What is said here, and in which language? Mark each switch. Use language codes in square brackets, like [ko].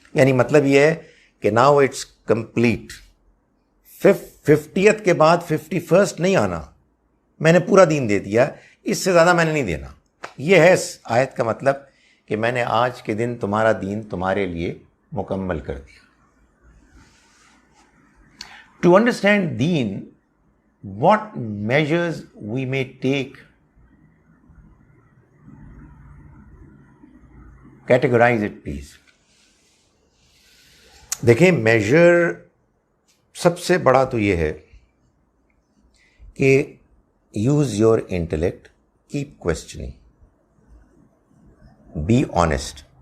[ur] یعنی مطلب یہ ہے کہ [en] Now it's complete. [ur] 50th کے بعد 51st نہیں آنا، میں نے پورا دین دے دیا، اس سے زیادہ میں نے نہیں دینا. یہ ہے اس آیت کا مطلب کہ میں نے آج کے دن تمہارا دین تمہارے لیے مکمل کر دیا. [en] To understand deen, what measures we may take, categorize it please. [ur] دیکھیں میجر سب سے بڑا تو یہ ہے کہ [en] Use your intellect, keep questioning, be honest.